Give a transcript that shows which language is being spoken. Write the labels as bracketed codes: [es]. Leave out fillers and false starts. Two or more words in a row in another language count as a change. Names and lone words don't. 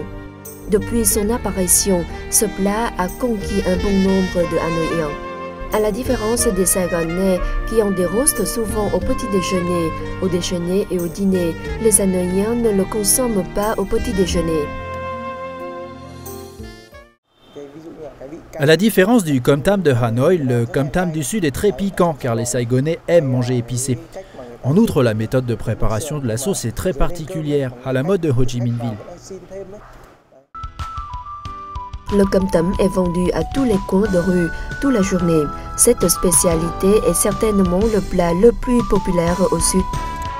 [fr] Depuis son apparition, ce plat a conquis un bon nombre de Hanoïens. À la différence des Saigonais qui en dérostent souvent au petit déjeuner, au déjeuner et au dîner, les Hanoïens ne le consomment pas au petit déjeuner. À la différence du [vi] cơm tấm [fr] de Hanoï, le [vi] cơm tấm [fr] du Sud est très piquant car les Saigonais aiment manger épicé. En outre, la méthode de préparation de la sauce est très particulière, à la mode de Ho Chi Minh Ville. Le [vi] cơm tấm [fr] est vendu à tous les coins de rue, toute la journée. Cette spécialité est certainement le plat le plus populaire au Sud.